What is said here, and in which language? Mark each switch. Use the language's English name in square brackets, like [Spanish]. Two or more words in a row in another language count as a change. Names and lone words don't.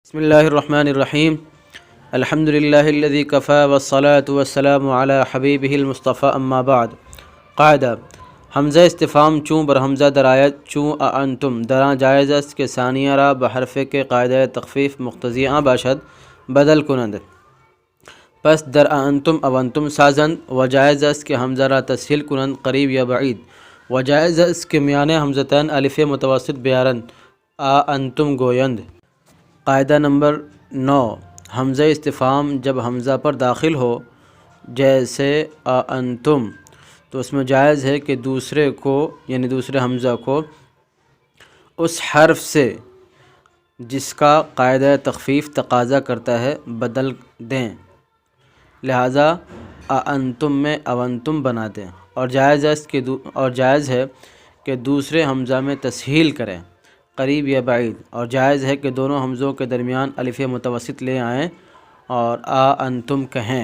[Arabic] بسم اللہ الرحمن الرحیم الحمد للہ الذی کفا والصلاة والسلام علی حبیبہ المصطفیٰ اما بعد [Persian] قاعدہ حمزہ استفہام چوں بر حمزہ درایت چوں انتم دراں جائز است کہ ثانیہ را بحرف کے قاعدہ تخفیف مقتضی باشد بدل کنند پس در انتم انتم سازند و جائز است کہ حمزہ را تسہیل کنند قریب یا بعید و جائز است کہ میان حمزتین الف متوسط بیارند انتم گویند۔ [Urdu] قاعدہ نمبر 9 حمزہ استفہام جب حمزہ پر داخل ہو جیسے انتم تو اس میں جائز ہے کہ دوسرے کو یعنی دوسرے حمزہ کو اس حرف سے جس کا قاعدہ تخفیف تقاضا کرتا ہے بدل دیں، لہٰذا انتم میں اونتم بنا دیں، اور جائز ہے کہ دوسرے حمزہ میں تسہیل کریں قریب یا بعید، اور جائز ہے کہ دونوں حمزوں کے درمیان الف متوسط لے آئیں اور انتم کہیں۔